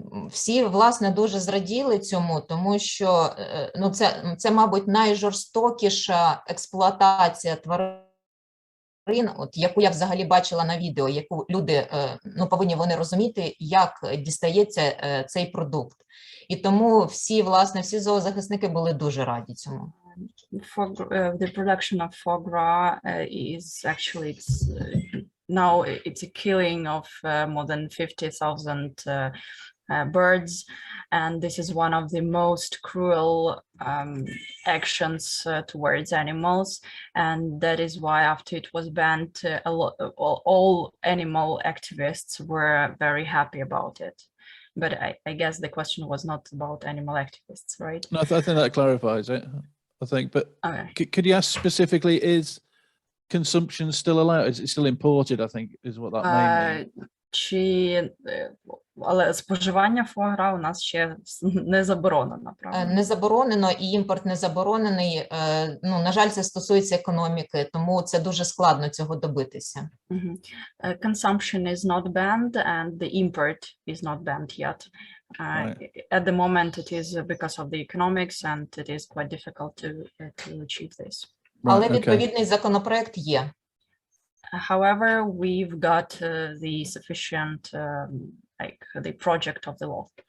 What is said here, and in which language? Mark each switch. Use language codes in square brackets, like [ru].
[uk] Всі, власне, дуже зраділи цьому, тому що ну, це, мабуть, найжорстокіша експлуатація тварин, от, яку я взагалі бачила на відео, яку люди, ну, повинні вони розуміти, як дістається цей продукт. І тому всі, власне, всі зоозахисники були дуже раді цьому. [en] The production of foie gras is actually, now it's a killing of more than 50,000 birds, and this is one of the most cruel actions towards animals, and that is why after it was banned, all animal activists were very happy about it. But I guess the question was not about animal activists, right? No, I think that clarifies it, I think. But Okay. could you ask specifically, is consumption still allowed? Is it still imported, I think, is what that may mean. [uk] Але споживання фуагра у нас ще не заборонено, правда? Не заборонено, і імпорт не заборонений. Ну, на жаль, це стосується економіки, тому це дуже складно цього добитися. [en] Consumption is not banned and the import is not banned yet. At the moment it is because of the economics and it is quite difficult to achieve this. [uk] Але відповідний законопроект є. [en] However, we've got the sufficient, like the project of the law.